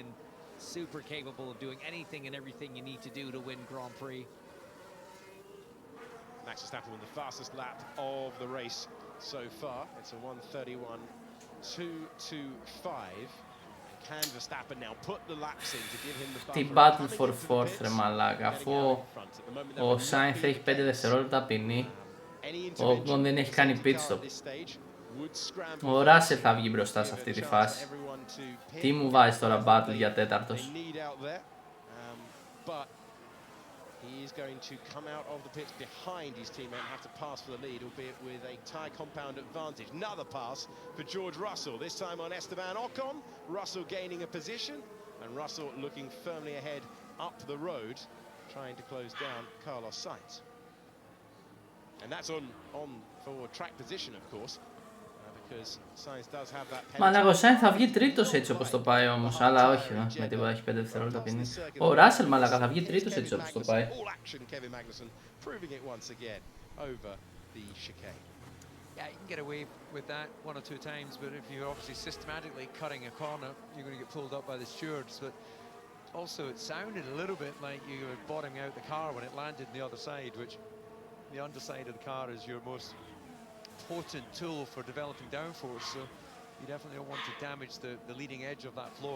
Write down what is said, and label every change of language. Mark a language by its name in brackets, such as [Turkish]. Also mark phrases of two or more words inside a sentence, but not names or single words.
[English] Super capable of doing anything and everything you need to do to win Grand Prix. Max Verstappen with the fastest lap of the race so far. It's a 1:31.225. Can Verstappen now put the laps in to give him the [Greek] Τι [English] battle for fourth [Greek] ρε μαλάκα, αφού ο Σάινθ έχει 5 δευτερόλεπτα ποινή, ο Ocon δεν έχει κάνει [English] pit stop. [Greek] Ο Ράσελ θα βγει μπροστά σε αυτή τη φάση. Τι μου βάζει τώρα battle για τέταρτος? [English] He is going to come out of the pits behind his teammate and have to pass for the lead, albeit with a tyre compound advantage. Another pass for George Russell, this time on Esteban Ocon. Russell gaining a position, and Russell looking firmly ahead up the road, trying to close down Carlos Sainz. And that's on for track position, of course, because Sainz does have that penalty. [Greek] Μαλάκα ο Σάινθ θα βγει τρίτος έτσι όπως το πάει όμως, αλλά όχι με τίποτα, έχει 5 δευτερόλεπτα ποινή. Ο Ράσελ μαλάκα θα βγει τρίτος έτσι όπως το πάει. [English] Yeah, you can get away with that one or two times, but if you're obviously systematically cutting a corner, you're going to get pulled up by the stewards. But also it sounded a little bit like you were bottoming out the car when it landed on the other side, which the underside of the car is your most potent tool for developing downforce, so you definitely don't want to damage the leading edge of that floor.